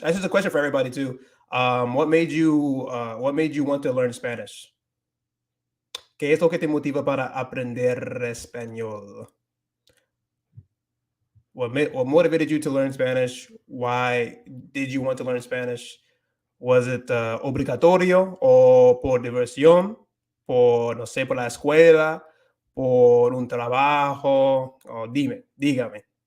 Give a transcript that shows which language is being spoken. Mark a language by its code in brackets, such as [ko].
[en] This is a question for everybody too. What made you want to learn Spanish? [es] ¿Qué es lo que te motiva para aprender español? [en] What motivated you to learn Spanish? Why did you want to learn Spanish? Was it [es] obligatorio o por diversión? Por, no sé, por la escuela, por un trabajo, o dígame.